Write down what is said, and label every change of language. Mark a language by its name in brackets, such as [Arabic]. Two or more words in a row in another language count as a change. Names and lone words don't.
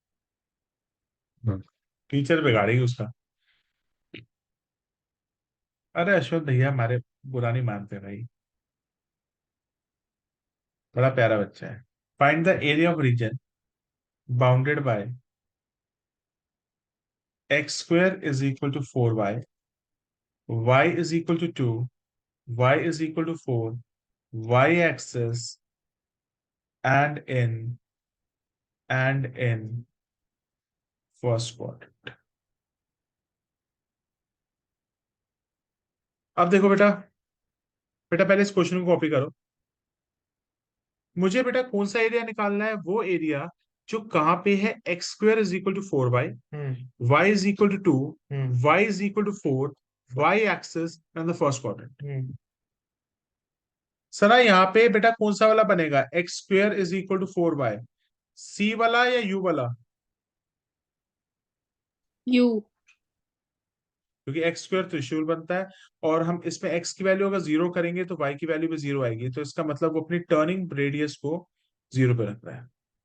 [Hindi] टीचर बिगाड़ेगी उसका। अरे अश्वथ भैया हमारे बुरा नहीं मानते भाई, बड़ा प्यारा बच्चा है। [English] find the area of region bounded by x² = 4y, y = 2, y = 4, y axis and in first quadrant। [Hindi] अब देखो बेटा, बेटा पहले इस क्वेश्चन को कॉपी करो। मुझे बेटा कौन सा एरिया निकालना है? वो एरिया जो कहाँ पे है, [English] x² = 4y, हम्म y = 2, हम्म y = 4, y axis and the first quadrant। हम्म [Hindi] सना यहाँ पे बेटा कौन सा वाला बनेगा? x² = 4y, सी वाला या यू वाला? यू। क्योंकि x² त्रिशूल बनता है, और हम इसमें x की वैल्यू अगर 0 करेंगे तो y की वैल्यू भी 0 आएगी, तो इसका मतलब वो अपनी [English] turning radius [Hindi] को 0 पे रख रहा है।